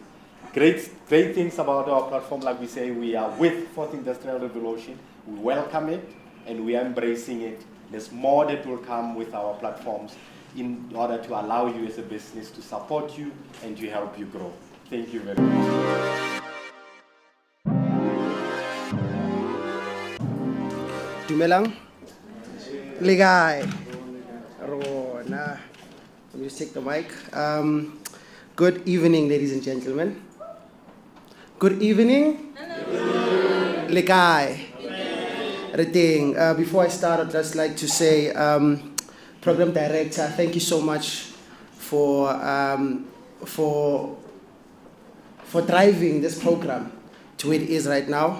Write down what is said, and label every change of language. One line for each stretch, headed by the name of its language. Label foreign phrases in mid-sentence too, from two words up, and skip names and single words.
English: Great things about our platform, like we say, we are with Fourth Industrial Revolution. We welcome it, and we are embracing it. There's more that will come with our platforms in order to allow you as a business to support you and to help you grow. Thank you very much. Dumelang.
Tswana: Legai. Rona.
English: Let me just take the mic. Good evening, ladies and gentlemen. Good evening. Legai. Before I start, I'd just like to say, Program Director, thank you so much for driving this program to where it is right now.